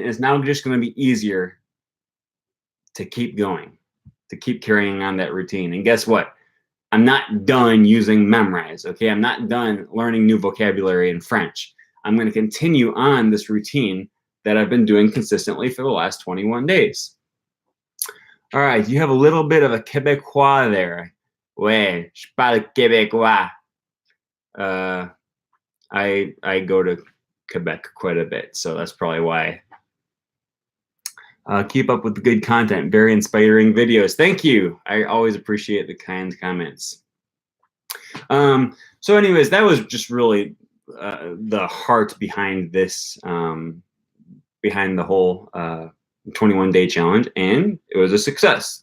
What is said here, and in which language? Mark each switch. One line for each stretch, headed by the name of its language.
English: And it's now just going to be easier to keep going, to keep carrying on that routine. And guess what? I'm not done using memorize, okay? I'm not done learning new vocabulary in French. I'm going to continue on this routine that I've been doing consistently for the last 21 days. All right, you have a little bit of a Québécois there.
French: Ouais, je parle Québécois.
English: I go to Quebec quite a bit, so that's probably why. Keep up with the good content. Very inspiring videos. Thank you. I always appreciate the kind comments. So anyways, that was just really the heart behind this, behind the whole 21-day challenge, and it was a success.